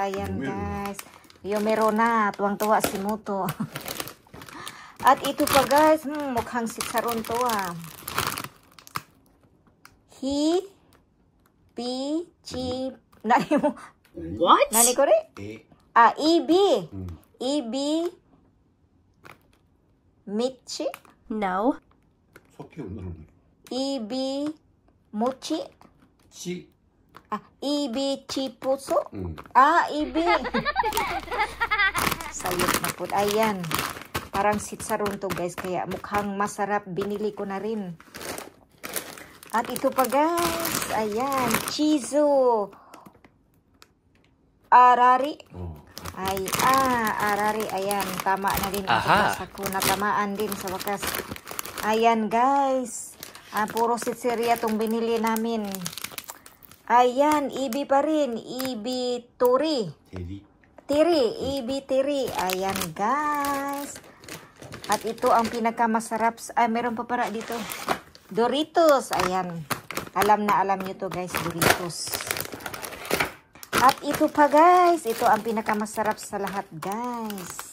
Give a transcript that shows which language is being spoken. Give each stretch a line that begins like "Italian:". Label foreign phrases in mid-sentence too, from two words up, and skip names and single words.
Filipino: Ayan guys. Meron na. Tuwang-tuwa si Muto. At ito pa guys. Mukhang sitsaron to ah. Nani mo?
English: What?
Filipino: Nani ko rin? Ibi. Ibi. Michi?
English: No. Ibi. Mochi? Ibi chipuso? Ibi.
Filipino: Sayot na po. Ayan. Parang sitsaron to guys. Kaya mukhang masarap. Binili ko na rin. At ito pa guys. Ayan. Chizo. Arari. Arari. Ayan. Tama na din. Sa ko. Natamaan din sa wakas. Ayan guys. Puro sitsiriya itong binili namin. Ayan, ibi pa rin. Ibi turi. Tiri. Ibi tiri. Ayan, guys. At ito ang pinakamasarap. Meron pa para dito. Doritos. Ayan. Alam na alam nyo to guys, Doritos. At ito pa guys. Ito ang pinakamasarap sa lahat guys.